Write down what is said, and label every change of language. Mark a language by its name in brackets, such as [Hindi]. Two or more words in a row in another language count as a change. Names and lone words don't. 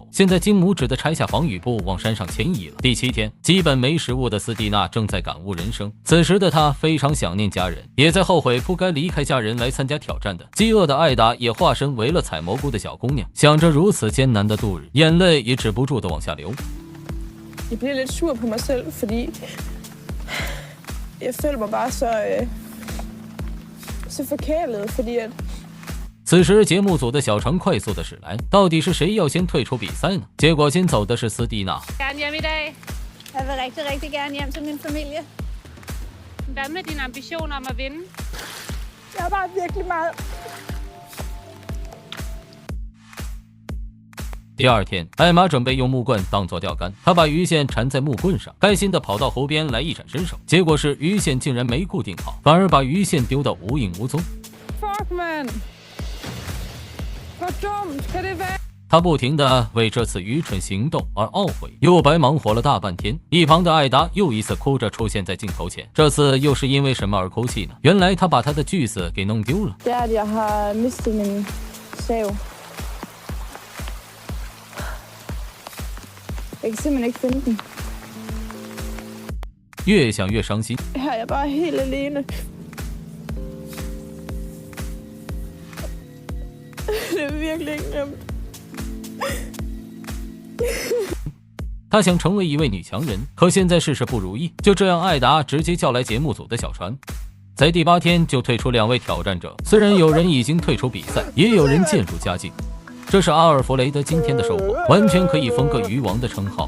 [Chinese] 现在金姆只得拆下防雨布往山上迁移了。第7天，基本没食物的斯蒂娜正在感悟人生，此时的她非常想念家人，也在后悔不该离开家人来参加挑战的。饥饿的艾达也化身为了采蘑菇的小姑娘，想着如此艰难的度日，眼泪也止不住的往下流。 [Danish] Jeg bliver lidt sur på mig selv, fordi jeg føler mig bare så forkælet, fordi at。 [Chinese] 此时节目组的小程快速的驶来，到底是谁要先退出比赛呢？结果先走的是斯蒂娜。 [Danish] Gerne hjem i dag. Jeg vil rigtig, rigtig gerne hjem til min familie. Hvad med din ambition om at vinde? Jeg har bare virkelig meget。 [Chinese] 第2天，艾玛准备用木棍当作钓竿，她把鱼线缠在木棍上，开心地跑到湖边来一展身手。结果是鱼线竟然没固定好，反而把鱼线丢到无影无踪。 [English] Fuck man， [Danish] hvor dumt kan det være？ [Chinese] 他不停地为这次愚蠢行动而懊悔，又白忙活了大半天。一旁的艾达又一次哭着出現在鏡頭前，這次又是因為什麼而哭泣呢？原來他把他的鋸子給弄丟了。 [Danish] Det er, at jeg har mistet min sav. Jeg kan simpelthen ikke finde den. [Chinese] 越想越傷心。 [Danish] Her er jeg bare helt alene. Det er virkelig ikke nemt. [Chinese] 他想成为一位女强人，可现在事事不如意。就这样，艾达直接叫来节目组的小船，在第8天就退出2位挑战者。虽然有人已经退出比赛，也有人渐入佳境。这是阿尔弗雷德今天的收获，完全可以封个鱼王的称号。